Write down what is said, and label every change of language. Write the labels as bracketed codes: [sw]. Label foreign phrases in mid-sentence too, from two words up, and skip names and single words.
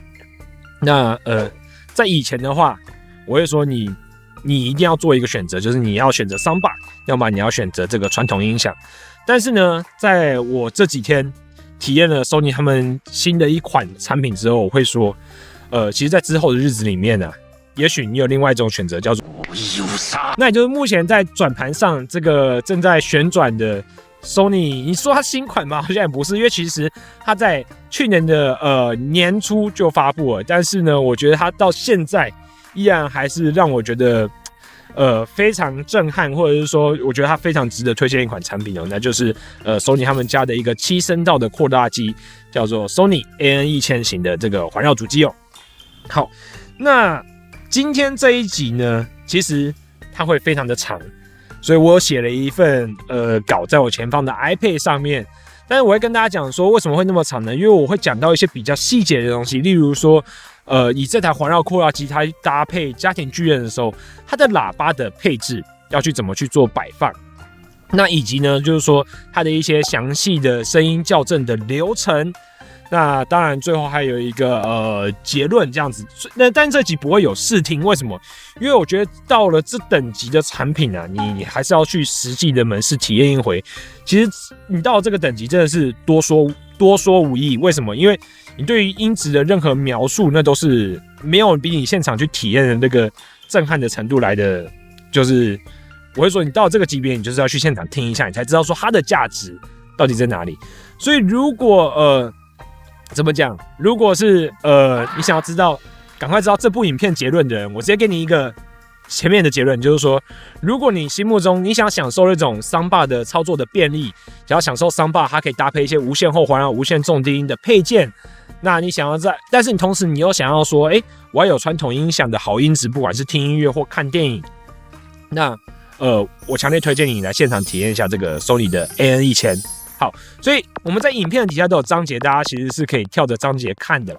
[zh] 那在以前的話，我會說你一定要做一個選擇，就是你要選擇Soundbar，要麼你要選擇這個傳統音響。但是呢，在我這幾天體驗了 Sony 他們新的一款產品之後，我會說，其實在之後的日子裡面呢，也許你有另外一種選擇，叫做那也就是目前在轉盤上這個正在旋轉的 Sony， 你說它新款嗎？好像也不是，因為其實它在去年的年初就發布了，但是呢，我覺得它到現在依然還是讓我覺得非常震撼，或者是說我覺得它非常值得推薦一款產品哦，那就是Sony 他们家的一個7聲道的擴大機，叫做 Sony AN1000 型的這個環繞主機哦。好，那今天這一集呢，其實它會非常的長，所以我有寫了一份稿在我前方的 iPad 上面，但是我會跟大家講說為什麼會那麼長呢？因為我會講到一些比較細節的東西，例如說以這台環繞擴大機它搭配家庭劇院的時候，它的喇叭的配置要去怎麼去做擺放，那以及呢就是說它的一些詳細的聲音校正的流程。那當然最後還有一個結論這樣子，但這集不會有試聽，為什麼？因為我覺得到了這等級的產品啊，你還是要去實際的門市體驗一回。其實你到了這個等級真的是多說無益，為什麼？因為你對於音質的任何描述，那都是沒有比你現場去體驗的那個震撼的程度來的。就是我會說，你到了這個級別，你就是要去現場聽一下，你才知道說它的價值到底在哪裡。所以如果怎麼講？如果是你想要知道，趕快知道這部影片結論的人，我直接給你一個前面的結論，就是說，如果你心目中你想享受那種Soundbar的操作的便利，想要享受Soundbar它可以搭配一些無線後環繞、無線重低音的配件，那你想要但是你同時你又想要說，我要有傳統音響的好音質，不管是聽音樂或看電影，那我強烈推薦你來現場體驗一下這個 Sony 的 AN1000。好，所以我們在影片的底下都有章節，大家其實是可以跳着章節看的啦。